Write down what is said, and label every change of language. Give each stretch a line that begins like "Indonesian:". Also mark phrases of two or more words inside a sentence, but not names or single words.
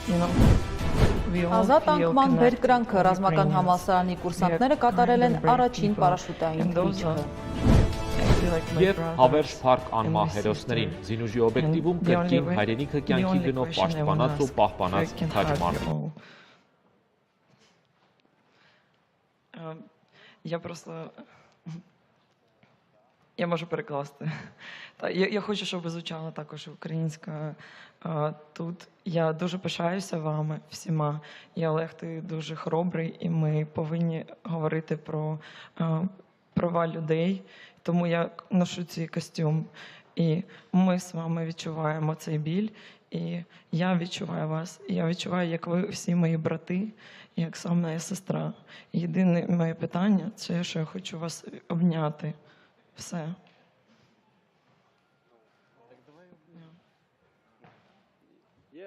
Armenian: Ազատ անկման բերկրանքը ռազմական համալսարանի կուրսանտները կատարել են առաջին պարաշուտային թռիչքը։ Եվ հավերժ փառք անմահ հերոսներին, զինուժի օբյեկտիվում կրկին հայրենիքը կյանքի գնով պաշտպանած ու պահպանած քաջմարմին։
Ukrainian: Я можу перекласти. Я хочу, щоб ви звучала також українська тут. Я дуже пишаюся вами всіма. І Олег, ти дуже хоробрий, і ми повинні говорити про права людей. Тому я ношу цей костюм. І ми з вами відчуваємо цей біль. І я відчуваю вас. І я відчуваю, як ви всі мої брати, як сам моя сестра. Єдине моє питання – це, що я хочу вас обняти. Все.
English: Yeah.